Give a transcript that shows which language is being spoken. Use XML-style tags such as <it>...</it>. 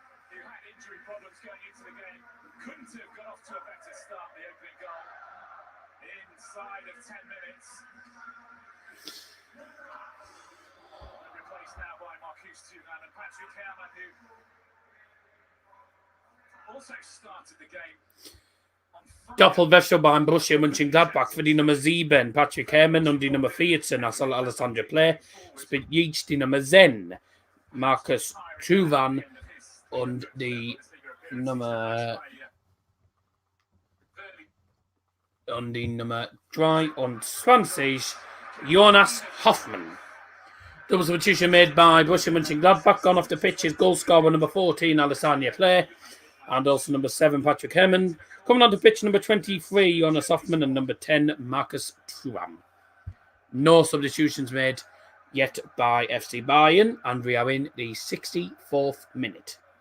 <en>Who had injury problems going into the game, couldn't have got off to a better start. The opening goal inside of 10 minutes. Replaced now by Marcus Thuram and Patrick Herrmann, who also started the game.</en> <de>Doppelwechsel beim Borussia Monchengladbach für die Nummer 7 Patrick Herrmann und die Nummer 14 Alessandro Play spielt jetzt die Nummer 10 Marcus Thuram und die Nummer 23 Jonas Hoffmann.</de> <en>Double substitution made by Borussia Monchengladbach. Gone off the pitch is goal scorer number 14 Alessandro Play and also number 7 Patrick Herrmann. Coming on to pitch, number 23, Jonas Hoffmann, and number 10, Marcus Thuram. No substitutions made yet by FC Bayern, and we are in the 64th minute.</en>